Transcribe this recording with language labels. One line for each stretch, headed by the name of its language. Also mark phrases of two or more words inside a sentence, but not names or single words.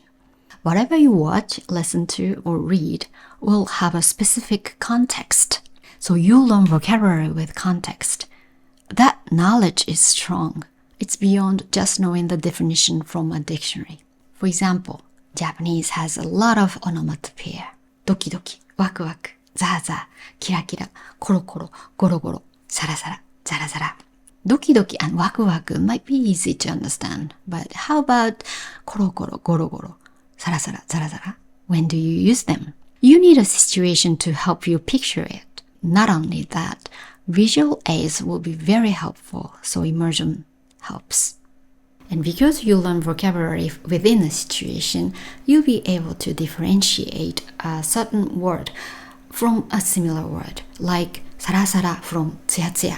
English: Whatever you watch, listen to, or read will have a specific context. So you'll learn vocabulary with context. That knowledge is strong. It's beyond just knowing the definition from a dictionary. For example, Japanese has a lot of onomatopoeia.
Japanese: どきどき、わくわく、ざざ、きらきら, ころころ、ごろごろ、さらさら, ざらざら. どきどき
English: and
Japanese: わくわく
English: might be easy to understand, but how about
Japanese: ころころ、ごろごろ、さらさら、ざらざら?
English: When do you use them? You need a situation to help you picture it. Not only that, visual aids will be very helpful, so immersion helps. And because you learn vocabulary within a situation, you'll be able to differentiate a certain word from a similar word, like sarasara from tsuya.